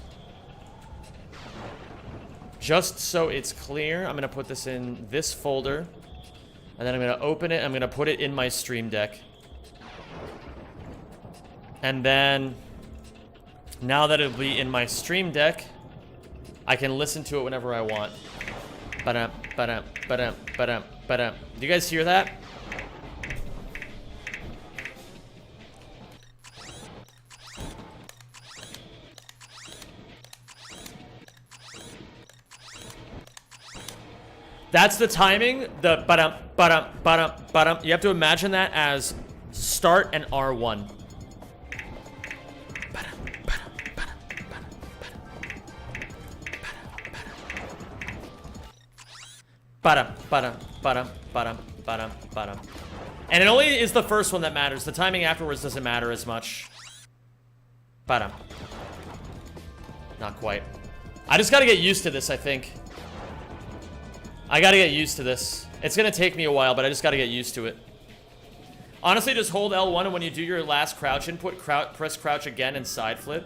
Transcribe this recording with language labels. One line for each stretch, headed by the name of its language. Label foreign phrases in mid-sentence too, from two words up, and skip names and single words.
English: Just so it's clear, I'm going to put this in this folder. And then I'm going to open it. I'm going to put it in my Stream Deck. And then, now that it'll be in my Stream Deck, I can listen to it whenever I want. Ba-dum, ba-dum, ba-dum, ba-dum, ba-dum. Do you guys hear that? That's the timing, the ba-dum, ba-dum, ba-dum, ba-dum. You have to imagine that as start and R1. Ba-dum, ba-dum, ba-dum, ba-dum, ba-dum, ba-dum. And it only is the first one that matters. The timing afterwards doesn't matter as much. Ba-dum. Not quite. I just gotta get used to this, I think. I gotta get used to this. It's gonna take me a while, but I just gotta get used to it. Honestly, just hold L1, and when you do your last crouch input, press crouch again and side flip.